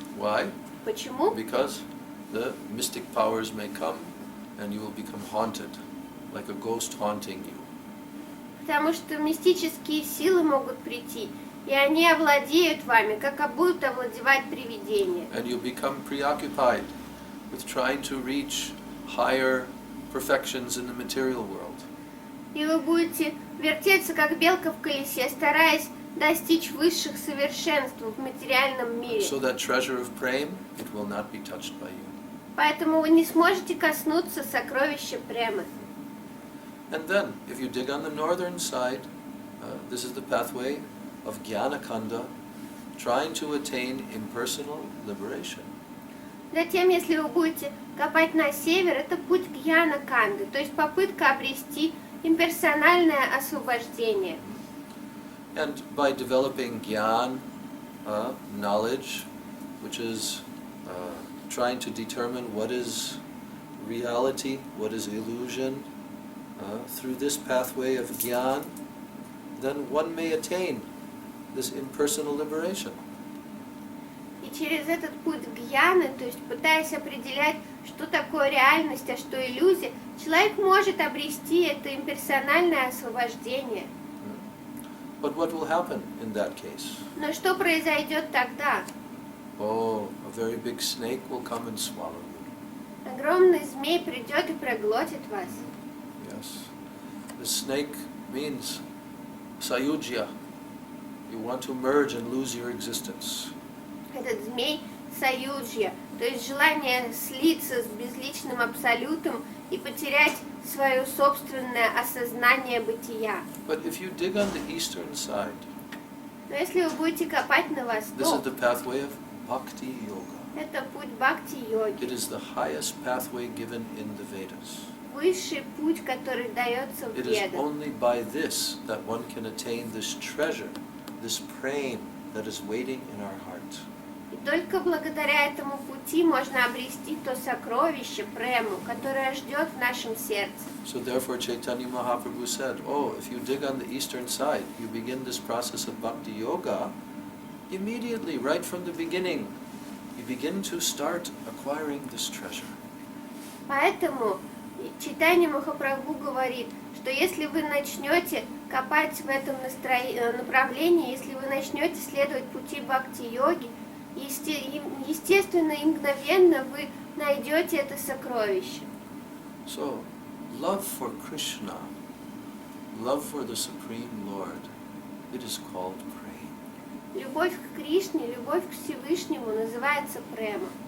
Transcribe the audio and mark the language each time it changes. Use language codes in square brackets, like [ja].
[en] Why? [ru] Почему? [en] Because the mystic powers may come and you will become haunted, like a ghost haunting you. [ru] Потому что мистические силы могут прийти, и они овладеют вами, как будут овладевать привидения. [en] And you become preoccupied with trying to reach higher perfections in the material world. [ru] И вы будете вертеться, как белка в колесе, стараясь достичь высших совершенств в материальном мире. [en] So that treasure of prema, it will not be touched by you. [ru] Поэтому вы не сможете коснуться сокровища премы. [en] And then, if you dig on the northern side, this is the pathway of Jnanakanda, trying to attain impersonal liberation. [ru] Затем, если вы будете копать на север, это путь Гьяна-канды, то есть попытка обрести имперсональное освобождение. [en] And by developing Jnana, knowledge, which is trying to determine what is reality, what is illusion, through this pathway of Jnana, then one may attain this impersonal liberation. [ru] И через этот путь гьяны, то есть пытаясь определять, что такое реальность, а что иллюзия, человек может обрести это имперсональное освобождение. [en] But what will happen in that case? [ru] Но что произойдет тогда? [en] Oh, a very big snake will come and swallow you. [ru] Огромный змей придет и проглотит вас. [en] Yes. The snake means sayujya. You want to merge and lose your existence. [ru] Этот змей саюджья, то есть желание слиться с безличным абсолютом и потерять свое собственное осознание бытия. [en] But if you dig on the eastern side, [ru] Но если вы будете копать на [en] this is [ru] восток, [en] the pathway of bhakti yoga. [ru] это путь бхакти-йоги, [en] It is the highest pathway given in the Vedas. [ru] высший путь, который дается в [en] It is [ru] Ведах. [en] only by this that one can attain this treasure, this prema that is waiting in our heart. [ru] И только благодаря этому пути можно обрести то сокровище, прему, которое ждет в нашем сердце. [en] So therefore Chaitanya Mahaprabhu said, oh, if you dig on the eastern side, you begin this process of bhakti yoga, immediately, right from the beginning, you begin to start acquiring this treasure. [ru] Поэтому Чайтанья Махапрабху говорит, что если вы начнете копать в этом направлении, если вы начнете следовать пути бхакти-йоги, естественно и мгновенно вы найдете это сокровище. [en] So, love for Krishna, love for the Supreme Lord, it is called prema. [ru] Любовь к Кришне, любовь к Всевышнему называется према.